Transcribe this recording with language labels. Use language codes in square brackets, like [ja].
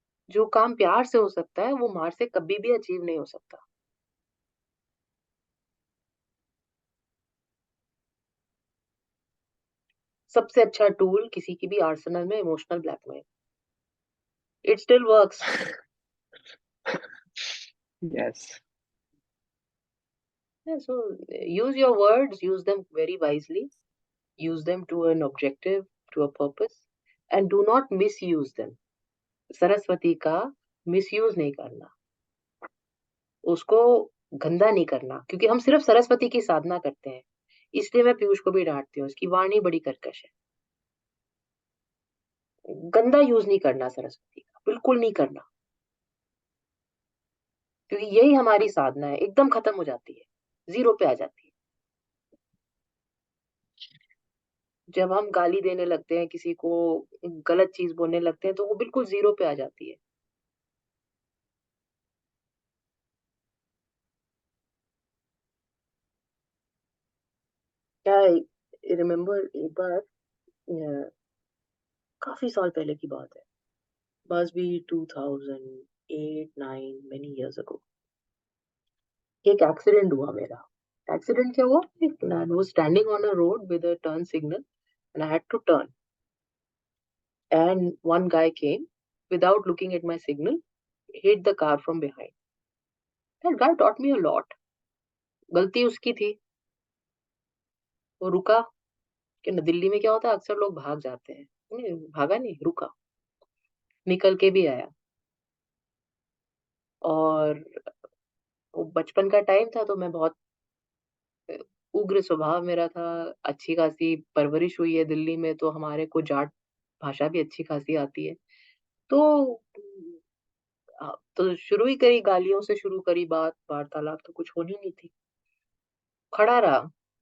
[hi] जो काम प्यार से हो सकता है वो मार से कभी भी अचीव नहीं हो सकता। सबसे अच्छा टूल किसी की भी आर्सेनल में emotional blackmail, [en] It still works. Yes. Yeah, so use your words, use them very wisely, use them to an objective, to a purpose, and do not misuse them. [hi] Saraswati का मिसयूज नहीं करना, उसको गंदा नहीं करना, क्योंकि हम सिर्फ सरस्वती की साधना करते हैं, इसलिए मैं पीयूष को भी डांटती हूँ, उसकी वाणी बड़ी कर्कश है। गंदा यूज नहीं करना सरस्वती का, बिल्कुल नहीं करना, क्योंकि यही हमारी साधना है, एकदम खत्म हो जाती है, जीरो पे आ जाती है। जब हम गाली देने लगते हैं किसी को, गलत चीज बोलने लगते हैं, तो वो बिल्कुल जीरो पे आ जाती है। क्या रिमेम्बर एक बार, काफी साल पहले की बात है, [en] must be 2008-9, many years ago, [hi] एक एक्सीडेंट हुआ मेरा। एक्सीडेंट क्या हुआ, I was standing on a road with a turn signal and I had to turn, and one guy came without looking at my signal, hit the car from behind. [en] That guy taught me a lot. [hi] गलती उसकी थी, वो रुका, कि दिल्ली में क्या होता है, अक्सर लोग भाग जाते हैं, नहीं भागा, नहीं रुका, निकल के भी आया। और वो बचपन का टाइम था, तो मैं बहुत उग्र स्वभाव मेरा था, अच्छी खासी परवरिश हुई है दिल्ली में, तो हमारे को जाट भाषा भी अच्छी खासी आती है, तो तो शुरू ही करी, गालियों से शुरू करी बात, वार्तालाप तो कुछ होनी नहीं थी, खड़ा रहा।